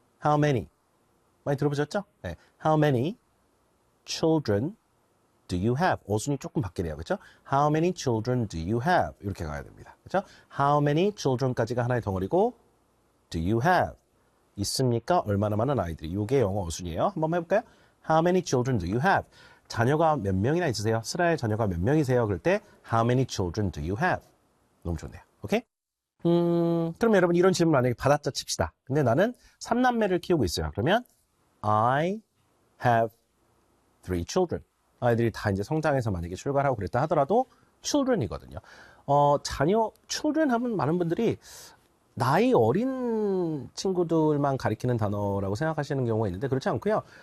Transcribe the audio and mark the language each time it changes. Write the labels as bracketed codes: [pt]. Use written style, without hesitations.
[en] how many? [ko] 많이 들어보셨죠? 네. [en] How many children do you have? [ko] 어순이 조금 바뀌네요. 그렇죠? [en] How many children do you have? [ko] 이렇게 가야 됩니다. 그렇죠? [en] How many children [ko] 까지가 하나의 덩어리고 [en] do you have? [ko] 있습니까? 얼마나 많은 아이들이. 이게 영어 어순이에요. 한번 해볼까요? [en] How many children do you have? [ko] 자녀가 몇 명이나 있으세요? 스라엘 자녀가 몇 명이세요? 그럴 때 [en] How many children do you have? [ko] 너무 좋네요. 오케이? 그럼 여러분 이런 질문을 만약에 받았다 칩시다. 근데 나는 3남매를 키우고 있어요. 그러면 [en] I have three children. [ko] 아이들이 다 이제 성장해서 만약에 출가하고 그랬다 하더라도 children이거든요. 자녀, children 하면 많은 분들이 나이 어린 친구들만 가리키는 단어라고 생각하시는 경우가 있는데 그렇지 않고요.